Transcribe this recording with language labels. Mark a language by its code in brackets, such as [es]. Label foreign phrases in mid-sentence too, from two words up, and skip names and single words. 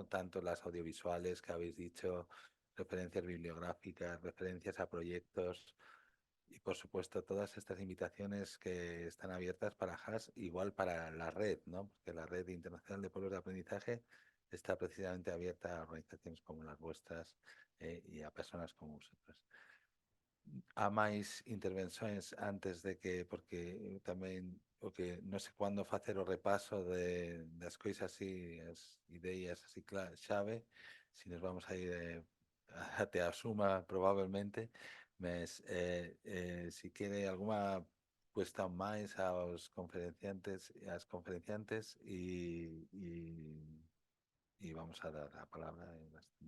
[es] Tanto las audiovisuales que habéis dicho, referencias bibliográficas, referencias a proyectos y, por supuesto, todas estas invitaciones que están abiertas para HAS, igual para la red, ¿no? Porque la Red Internacional de Pueblos de Aprendizaje está precisamente abierta a organizaciones como las vuestras y a personas como vosotros. [gl] Há máis intervenções antes de que, porque eu tamén o que non sei cuándo facer o repaso das coisas así, as ideas así chave, si nos vamos a ir até a suma probablemente, mas si quere alguna cuestión máis aos conferenciantes e ás conferenciantes e vamos a dar a palabra a elas tamén.